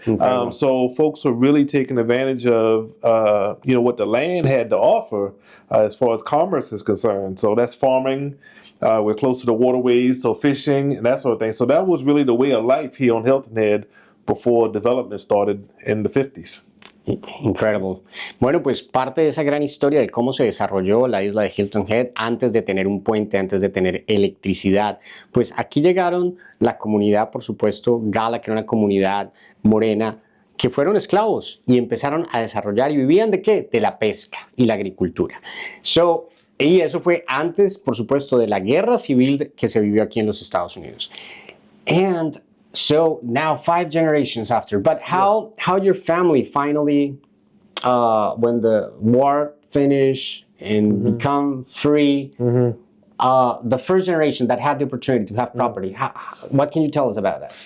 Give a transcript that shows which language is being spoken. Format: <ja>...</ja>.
<en>So folks were really taking advantage of, what the land had to offer as far as commerce is concerned. So that's farming. We're close to the waterways, so fishing and that sort of thing. So that was really the way of life here on Hilton Head before development started in the 50s. Incredible.</en> <es>Bueno, pues parte de esa gran historia de cómo se desarrolló la isla de Hilton Head antes de tener un puente, antes de tener electricidad. Pues aquí llegaron la comunidad, por supuesto, Gala, que era una comunidad morena, que fueron esclavos y empezaron a desarrollar y vivían ¿de qué? De la pesca y la agricultura. Y eso fue antes, por supuesto, de la guerra civil que se vivió aquí en los Estados Unidos.</es> <en>And so now 5 generations after, but how your family finally, when the war finished and become free, the first generation that had the opportunity to have property, what can you tell us about that?</en>